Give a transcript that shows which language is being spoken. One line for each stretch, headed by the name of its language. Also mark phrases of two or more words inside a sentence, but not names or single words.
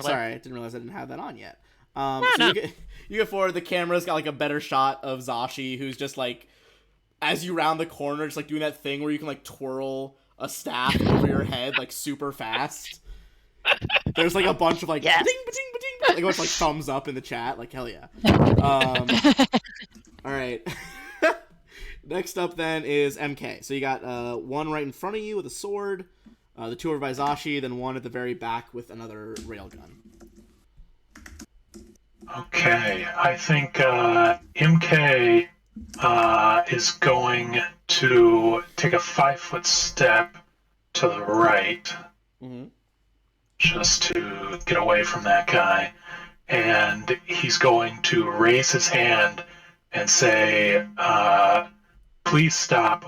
English: Sorry, I didn't realize I didn't have that on yet. No. You get forward. The camera's got like a better shot of Zashi, who's just like, as you round the corner, just like doing that thing where you can like twirl a staff over your head like super fast. There's like a bunch of like Yes. ba-ding, ba-ding, ba-ding, like a bunch of like thumbs up in the chat, like hell yeah. All right. Next up then is MK. So you got one right in front of you with a sword, the two over by Zashi, then one at the very back with another railgun. Okay, I think MK is going to take a 5-foot step to the right, just to get away from that guy, and he's going to raise his hand and say, "Please stop.